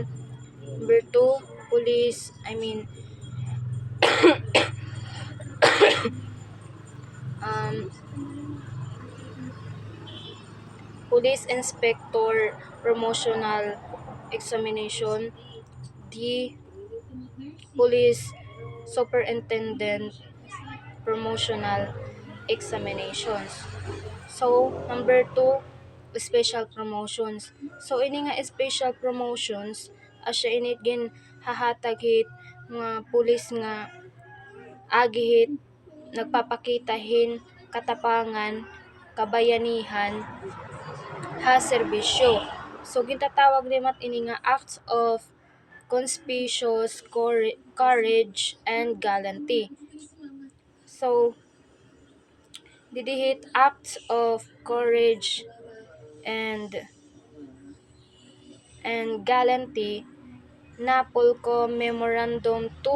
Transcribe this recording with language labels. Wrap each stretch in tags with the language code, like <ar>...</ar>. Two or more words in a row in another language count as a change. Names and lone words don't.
<en>Number 2, police I mean um police inspector promotional examination. D, police superintendent promotional examinations. So, number 2, special promotions. So,</en> <war>ini nga</war> <en>special promotions,</en> <war>asya init gin hahatag hit mga pulis nga agihit nagpapakitahin katapangan, kabayanihan, ha serbisyo. So, gintatawag nimat ini nga</war> <en>acts of conspicuous courage and gallantry.</en> <war>So, didihit</war> <en>acts of courage and gallantry</en> <war>na Polcom Memorandum</war>